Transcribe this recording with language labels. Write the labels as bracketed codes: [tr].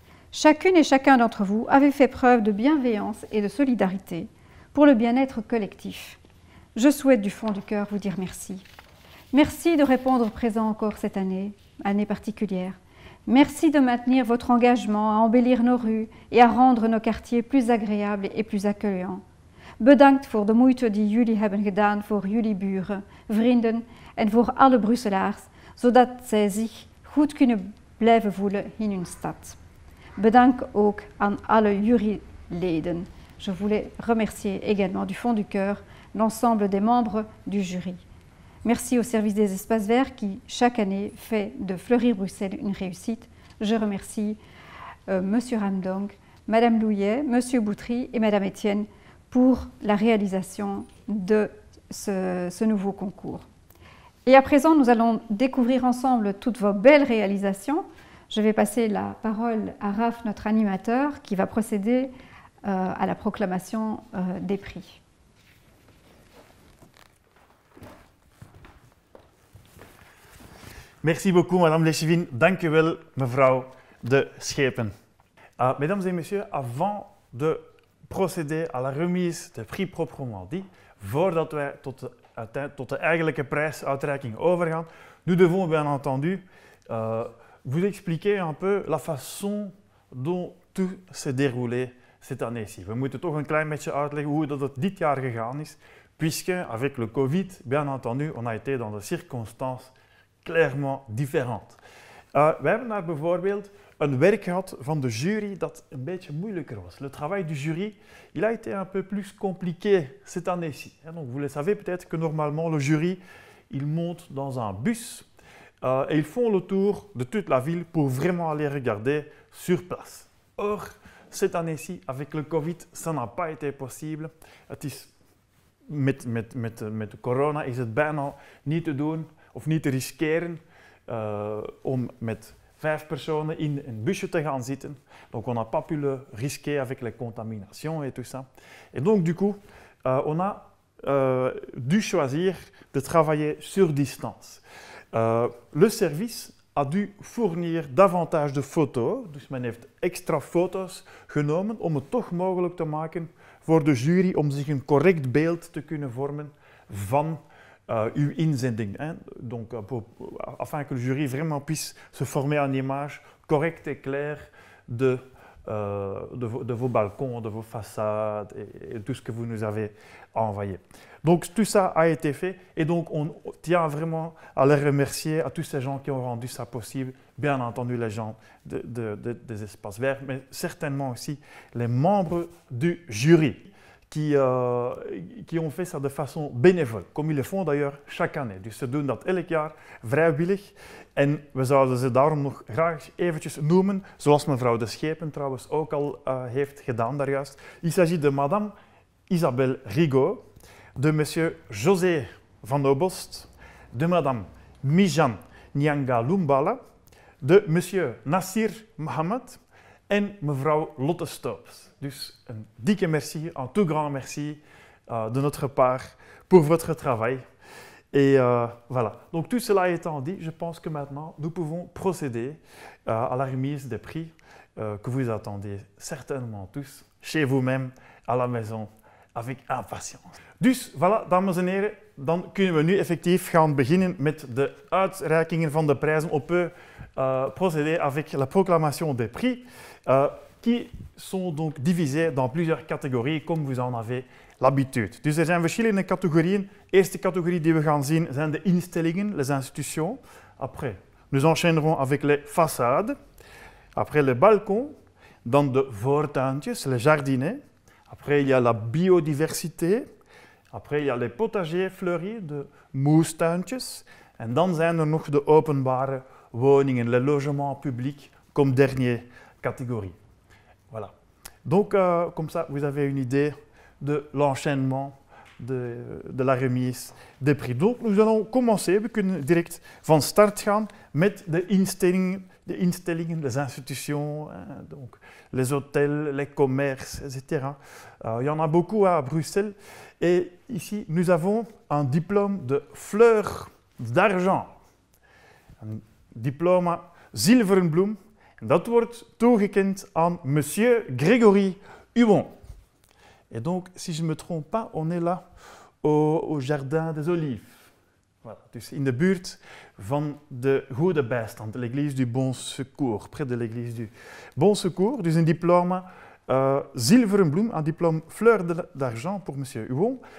[fr] Chacune et chacun d'entre vous avait fait preuve de bienveillance et de solidarité pour le bien-être collectif. Je souhaite du fond du cœur vous dire merci. Merci de répondre présent encore cette année particulière. Merci de maintenir votre engagement à embellir nos rues et à rendre nos quartiers plus agréables et plus accueillants. [nl] Bedankt voor de moeite die jullie hebben gedaan voor jullie buren, vrienden en voor alle Brusselaars, zodat zij zich goed kunnen blijven voelen in hun stad. Bedankt ook aan alle juryleden. [fr] Je voulais remercier également du fond du cœur l'ensemble des membres du jury. Merci au service des espaces verts qui, chaque année, fait de Fleurir Bruxelles une réussite. Je remercie Monsieur Ramdong, Madame Louillet, Monsieur Boutry et Madame Etienne pour la réalisation de ce nouveau concours. Et à présent, nous allons découvrir ensemble toutes vos belles réalisations. Je vais passer la parole à Raph, notre animateur, qui va procéder à la proclamation des prix. Merci beaucoup, Madame l'échevine. [nl] Dank u wel, mevrouw de Schepen. [fr] Mesdames et messieurs, avant de procéder à la remise des prix proprement dit, [nl] voordat wij tot de eigenlijke prijsuitreiking overgaan, [fr] nous devons bien entendu vous expliquer un peu la façon dont tout s'est déroulé cette année-ci. [nl] We moeten toch een klein beetje uitleggen hoe dat het dit jaar gegaan is, [fr] puisque avec le Covid, bien entendu, on a été dans des circonstances clairement différentes. [nl] We hebben daar bijvoorbeeld een werk gehad van de jury dat een beetje moeilijker was. [fr] Le travail du jury, il a été un peu plus compliqué cette année-ci. Donc vous le savez peut-être que normalement le jury, il monte dans un bus et ils font le tour de toute la ville pour vraiment aller regarder sur place. Or, cette année-ci, avec le Covid, ça n'a pas été possible. [nl] Het is met corona is het bijna niet te doen of niet te riskeren om met 5 personnes in een busje te gaan zitten. [fr] Donc on n'a pas pu le risquer avec les contaminations et tout ça. Et donc du coup, on a dû choisir de travailler sur distance. Le service a dû fournir davantage de foto's, [nl] dus men heeft extra foto's genomen om het toch mogelijk te maken voor de jury om zich een correct beeld te kunnen vormen van uw inzending. [fr] Donc, afin que le jury vraiment puisse se former une image correcte et claire de vos balcons, de vos façades et tout ce que vous nous avez envoyé. Donc tout ça a été fait et donc on tient vraiment à les remercier à tous ces gens qui ont rendu ça possible, bien entendu les gens des espaces verts, mais certainement aussi les membres du jury qui ont fait ça de façon bénévole, comme ils le font d'ailleurs chaque année. [nl] Dus ze doen dat elk jaar vrijwillig en we zouden ze daarom nog graag eventjes noemen, zoals mevrouw de Schepen trouwens ook al heeft gedaan daarjuist. [fr] Il s'agit de madame Isabelle Rigaud, de monsieur José van Obost, de madame Mijan Nyanga Lumbala, de monsieur Nassir Mohamed [nl] en mevrouw [fr] Lotte Stoops. [nl] Dus een dikke merci, [fr] un tout grand merci de notre part pour votre travail. Et voilà. Donc tout cela étant dit, je pense que maintenant nous pouvons procéder à la remise des prix que vous attendez certainement tous chez vous-même, à la maison, avec impatience. [nl] Dus voilà, dames en heren, dan kunnen we nu effectief gaan beginnen met de uitreikingen van de prijzen. [fr] On peut procéder avec la proclamation des prix qui sont donc divisés dans plusieurs catégories, comme vous en avez l'habitude. [nl] Dus er zijn verschillende categorieën. De eerste categorie die we gaan zien zijn de instellingen, [fr] les institutions. Après, nous enchaînerons avec les façades. Après, les balcons. [nl] Dan de voortuintjes, [fr] les jardinets. Après, il y a la biodiversité. Après, il y a les potagers fleuris, [nl] de moestuintjes. En dan zijn er nog de openbare woningen, [fr] les logements publics, [nl] comme dernière catégorie. Voilà. [fr] Donc, comme ça, vous avez une idée de l'enchaînement de la remise des prix. Donc, nous allons commencer. [nl] We kunnen direct van start gaan met de instellingen, [fr] les institutions, donc les hôtels, les commerces, etc. Il y en a beaucoup à Bruxelles. Et ici, nous avons un diplôme de fleur d'argent. [nl] Een diploma zilveren bloem. En dat wordt toegekend aan monsieur Grégory Huon. [fr] Et donc, si je ne me trompe pas, on est là au Jardin des Olives. [nl] Voilà, dus in de buurt van de Goede Bijstand, [fr] de l'église du Bon Secours, près de l'église du Bon Secours. [nl] Dus een diplôme zilveren bloem, [fr] un diplôme fleur d'argent pour monsieur Huon.